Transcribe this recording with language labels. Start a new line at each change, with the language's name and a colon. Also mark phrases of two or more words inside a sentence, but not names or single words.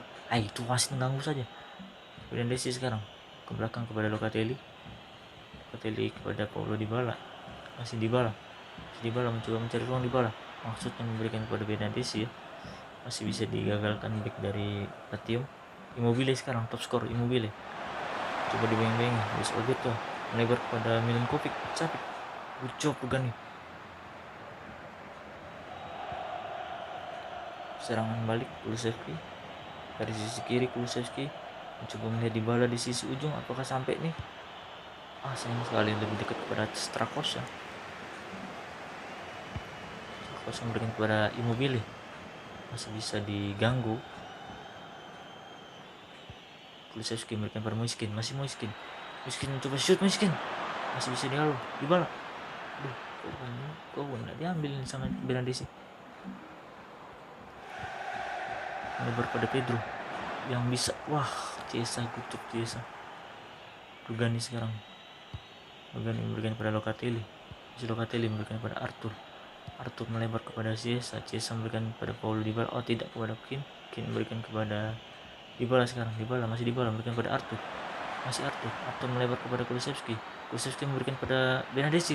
Indonesian: Itu wasit mengganggu saja. Bernardeschi sekarang ke belakang kepada Locatelli kepada Paulo Dybala. Masih Dybala mencoba mencari ruang. Dybala maksudnya memberikan kepada Bernardeschi ya. Masih bisa digagalkan back dari Latium. Immobile sekarang top skor. Immobile coba dibayang-bayang, Luis Alberto melebar kepada Milinkovic Savic.
English: Good job Rugani.
Indonesian: Serangan balik Kulusevski dari sisi kiri. Kulusevski mencoba melihat Dybala di sisi ujung, apakah sampai nih? Sayang sekali, lebih dekat kepada Strakosa memberikan kepada Immobile, masih bisa diganggu. Kulusevski memberikan kepada Miskin, Miskin mencoba shoot, Miskin masih bisa dihalau. Dybala, kok nggak diambil sama Bernardeschi. Lebar pada Pedro yang bisa. Chiesa kutuk Chiesa. Rugani sekarang. Rugani memberikan kepada Locatelli. Locatelli memberikan kepada Arthur melebar kepada Chiesa memberikan kepada Paulo Dybala. Tidak, kepada Kin memberikan kepada Dybala sekarang. Masih Dybala memberikan kepada Arthur. Masih Arthur melebar kepada Kulusevski memberikan kepada Bernardeschi.